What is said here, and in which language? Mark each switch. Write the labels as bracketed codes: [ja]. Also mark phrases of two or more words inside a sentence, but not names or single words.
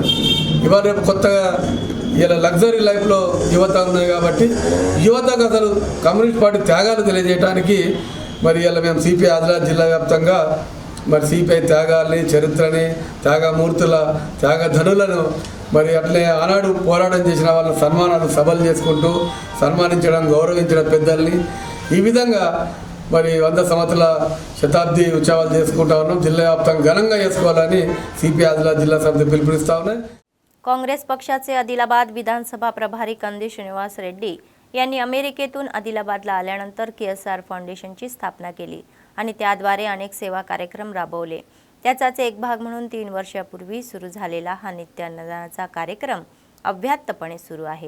[te] ఇవాళ రేపు కొత్తగా ఇలా [en] luxury lifelo [te] యువత ఉన్నాయి కాబట్టి యువతకు అసలు కమ్యూనిస్ట్ పార్టీ త్యాగాలు తెలియజేయడానికి మరి ఇలా మేము సిపిఐ ఆదిలాబాద్ జిల్లా వ్యాప్తంగా మరి సిపిఐ త్యాగాల్ని, చరిత్రని, త్యాగమూర్తుల త్యాగధనులను మరి అట్లే ఆనాడు పోరాటం చేసిన వాళ్ళ సన్మానాలు సభలు చేసుకుంటూ సన్మానించడం, గౌరవించడం పెద్దల్ని, ఈ విధంగా మరి 100 సంవత్సరాల శతాబ్ది ఉత్సవాలు చేసుకుంటా ఉన్నాం. జిల్లా వ్యాప్తంగా ఘనంగా చేసుకోవాలని సిపిఐ ఆదిలాబాద్ జిల్లా సమితి పిలుపునిస్తా ఉన్నాయి. [mr] काँग्रेस पक्षाचे आदिलाबाद विधानसभा प्रभारी कंदी श्रीनिवास रेड्डी यांनी अमेरिकेतून आदिलाबादला आल्यानंतर KSR फाउंडेशनची स्थापना केली आणि त्याद्वारे अनेक सेवा कार्यक्रम राबवले. त्याचाच एक भाग म्हणून 3 वर्षापूर्वी सुरू झालेला हा नित्यान्नदानाचा कार्यक्रम अव्याहतपणे सुरू आहे.